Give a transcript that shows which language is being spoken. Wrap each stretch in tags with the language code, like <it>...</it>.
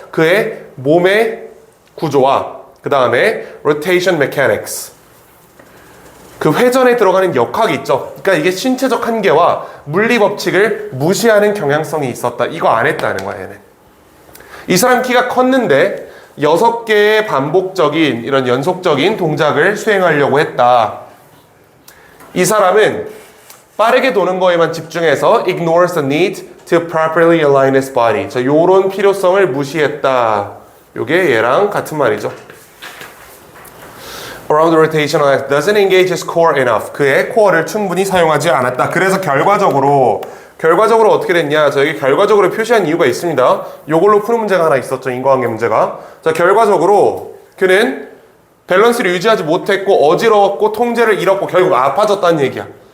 <ko>그의 몸의 구조와 그 다음에 rotation mechanics, 그 회전에 들어가는 역학이 있죠. 그러니까 이게 신체적 한계와 물리 법칙을 무시하는 경향성이 있었다. 이거 안 했다는 거야, 얘는. 이 사람 키가 컸는데 6개의 반복적인 이런 연속적인 동작을 수행하려고 했다. 이 사람은 빠르게 도는 거에만 집중해서</ko> <en>ignores the need to properly align his body.</en> <ko>자, 요런 필요성을 무시했다. 요게 얘랑 같은 말이죠.</ko> <en>Around the rotational axis doesn't engage his core enough.</en> <ko>그의 코어를 충분히 사용하지 않았다. 그래서 결과적으로 어떻게 됐냐? 자, 여기 결과적으로 표시한 이유가 있습니다. 요걸로 푸는 문제가 하나 있었죠. 인과관계 문제가. 자, 결과적으로 그는 밸런스를 유지하지 못했고 어지러웠고 통제를 잃었고 결국 아파졌다는 얘기야.</ko>